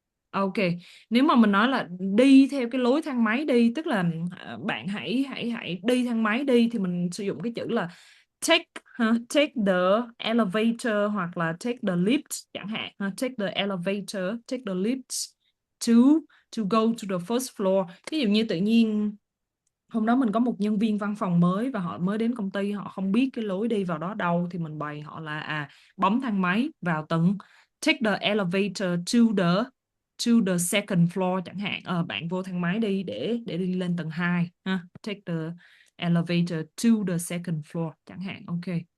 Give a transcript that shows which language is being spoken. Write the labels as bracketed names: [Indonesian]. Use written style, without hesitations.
[Vietnamese] Ok, nếu mà mình nói là đi theo cái lối thang máy đi, tức là bạn hãy đi thang máy đi, thì mình sử dụng cái chữ là [English] take take the elevator [Vietnamese] hoặc là [English] take the lift [Vietnamese] chẳng hạn. [English] Take the elevator, take the lift to go to the first floor. [Vietnamese] Ví dụ như tự nhiên hôm đó mình có một nhân viên văn phòng mới và họ mới đến công ty, họ không biết cái lối đi vào đó đâu, thì mình bày họ là bấm thang máy vào tầng, [English] take the elevator to the second floor [Vietnamese] chẳng hạn. Bạn vô thang máy đi để đi lên tầng 2 ha. [English] Take the elevator to the second floor [Vietnamese] chẳng hạn. Ok.